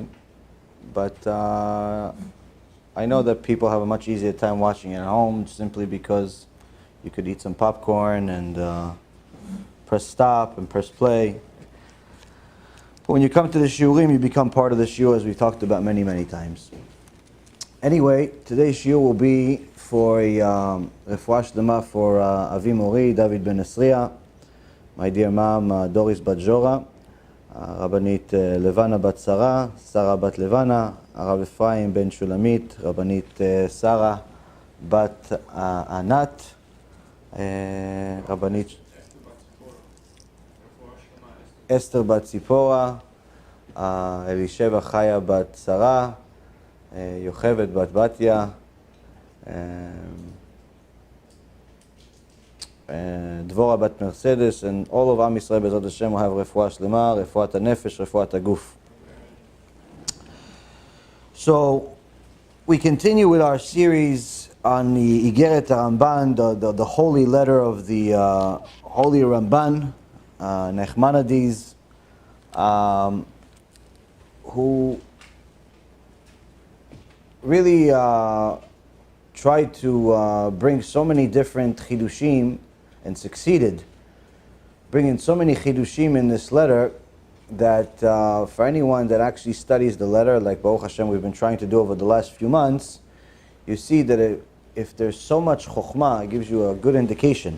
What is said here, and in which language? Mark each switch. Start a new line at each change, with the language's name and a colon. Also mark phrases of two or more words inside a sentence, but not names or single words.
English: But I know that people have a much easier time watching it at home simply because you could eat some popcorn and press stop and press play. But when you come to the shiurim, you become part of the shiur, as we've talked about many, many times. Anyway, today's shiur will be for a
Hebrew: refuah shlema
English: for Avi Mori, David Ben Esriya, my dear mom, Doris Bat Jora, Rabbanit Levana Bat Sarah, Sarah Bat Levana, Rav Ephraim Ben Shulamit, Rabbanit Sarah Bat Anat, Rabbanit Esther Bat Tzipora, Elisheva Chaya Bat Sarah, Yochevet Bat Batya, Dvora Bat Mercedes, and all of
Hebrew: Am Yisrael Bezrat Hashem
English: will have
Hebrew: refuah shlema, refuat hanefesh, refuat haguf.
English: So we continue with our series on the Igeret Haramban, the holy letter of the holy Haramban, Nachmanides, who really tried to bring so many different chidushim and succeeded bringing so many chidushim in this letter that for anyone that actually studies the letter, like
Hebrew: Baruch Hashem
English: we've been trying to do over the last few months, you see that if there's so much chokhmah, it gives you a good indication.